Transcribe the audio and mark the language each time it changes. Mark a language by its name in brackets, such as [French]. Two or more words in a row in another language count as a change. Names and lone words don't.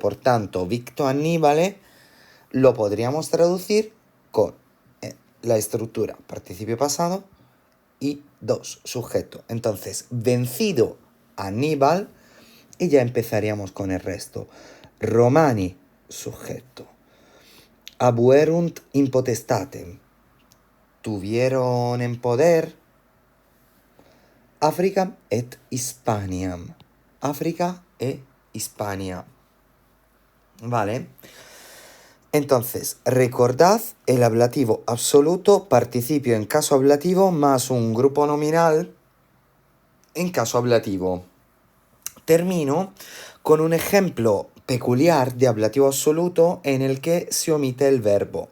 [Spanish] Por tanto, [Latin] Victo Annibale [Spanish] lo podríamos traducir con la estructura participio pasado y sujeto. Entonces, vencido Aníbal, y ya empezaríamos con el resto. Romani, sujeto. [Latin] Abuerunt in potestatem. [Spanish] Tuvieron en poder. [Latin] Africam et Hispaniam. [Spanish] África e Hispania. ¿Vale? Entonces, recordad el ablativo absoluto, participio en caso ablativo, más un grupo nominal en caso ablativo. Termino con un ejemplo peculiar de ablativo absoluto en el que se omite el verbo.